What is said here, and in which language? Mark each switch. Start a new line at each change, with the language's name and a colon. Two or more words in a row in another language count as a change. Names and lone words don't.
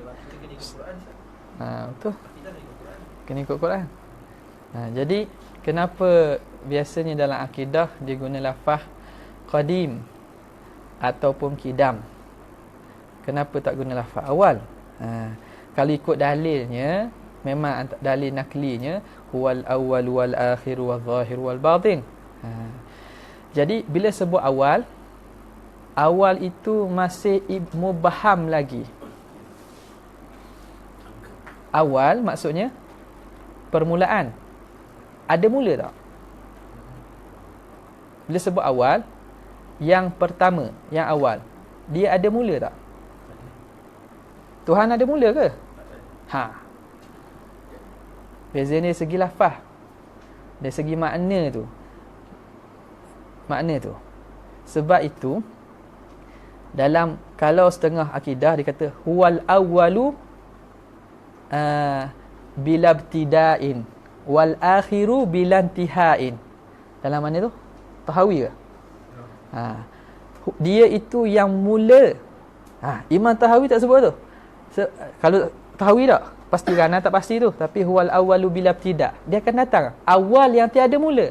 Malay: Betul. Kena ikut Quran. Jadi kenapa biasanya dalam akidah dia guna lafaz qadim ataupun qidam? Kenapa tak guna lafaz awal? Kalau ikut dalilnya, memang dalil naklinya
Arabic: هو الأول والآخر والظاهر والباطن.
Malay: Jadi bila sebut awal, awal itu masih mubham lagi. Awal maksudnya permulaan. Ada mula tak? Bila sebut awal, yang pertama, yang awal, dia ada mula tak? Tuhan ada mula ke? Beza ni segi lafaz. Dari segi makna tu. Sebab itu dalam, kalau setengah akidah dia kata
Arabic: هو الأول بلا ابتداء والآخر بلا انتهاء.
Malay: Dalam mana tu? Tahawi ke? Dia itu yang mula. Imam Tahawi tak sebut tu. Kalau Tahawi tak? Pasti kan, tak pasti tu. Tapi
Arabic: هو الأول بلا ابتداء',
Malay: dia akan datang awal yang tiada mula.